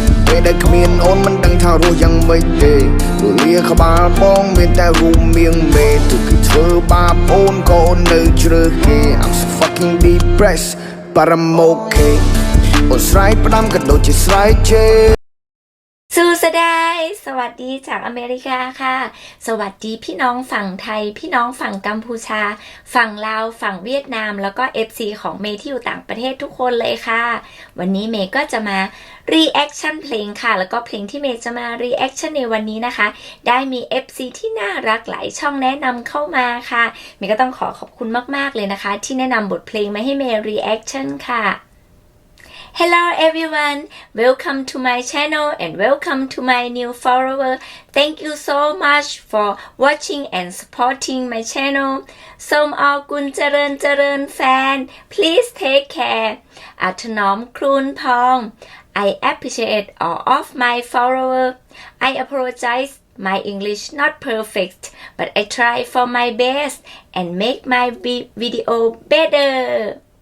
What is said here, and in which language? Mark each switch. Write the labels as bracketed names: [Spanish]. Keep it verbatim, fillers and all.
[Khmer] ពេលដែលគ្មានអូនមិនដឹងថារស់យ៉ាងម៉េចទេរលាក្បាលបងមានតែរូបមៀងមេទុកគេធ្វើបាបអូនក៏អូននៅជ្រើសគេ [English] I'm so fucking depressed but I'm okay [Khmer] អូនស្រ័យផ្ដាំក៏ដូចជាស្រ័យជេរ [Thai] ซูสดายสวัสดีจากอเมริกาค่ะสวัสดีพี่น้องฝั่งไทยพี่น้องฝั่งกัมพูชาฝั่งลาวฝั่งเวียดนามแล้วก็ เอฟ ซี ของเมย์ที่อยู่ต่างประเทศทุกคนเลยค่ะ วันนี้เมย์ก็จะมารีแอคชั่นเพลงค่ะแล้วก็เพลงที่เมย์จะมารีแอคชั่นในวันนี้นะคะได้มี เอฟ ซี ที่น่ารักหลายช่องแนะนำเข้ามาค่ะเมย์ก็ต้องขอขอบคุณมากๆเลยนะคะที่แนะนำบทเพลงมาให้เมย์รีแอคชั่นค่ะ [English] Hello everyone, welcome to my channel and welcome to my new follower. Thank you so much for watching and supporting my channel. [Khmer] Som Aokun Chareun Chareun [English] fan, please take care. Athanom Krun Phong, I appreciate all of my followers. I apologize, my English not perfect, but I try for my best and make my video better.